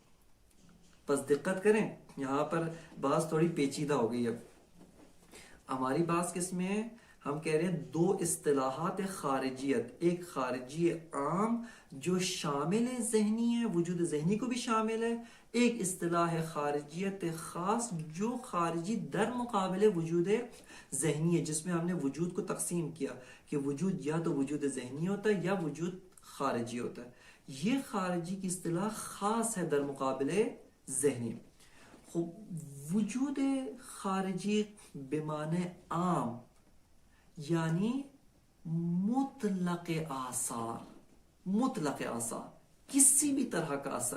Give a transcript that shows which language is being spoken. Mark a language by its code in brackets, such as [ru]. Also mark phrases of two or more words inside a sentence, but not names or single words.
[ur] بس دقت کریں یہاں پر بات تھوڑی پیچیدہ ہو گئی۔ اب ہماری بات کس میں ہے؟ ہم کہہ رہے ہیں دو اصطلاحات خارجیت، ایک خارجی عام جو شامل ذہنی ہے، وجود ذہنی کو بھی شامل ہے، ایک اصطلاح خارجیت خاص جو خارجی در مقابل وجود ذہنی ہے، جس میں ہم نے وجود کو تقسیم کیا کہ وجود یا تو وجود ذہنی ہوتا ہے یا وجود خارجی ہوتا ہے۔ یہ خارجی کی اصطلاح خاص ہے در مقابل ذہنی۔ وجود خارجی بمعنی عام یعنی مطلق آثار، کسی بھی طرح کا اثر۔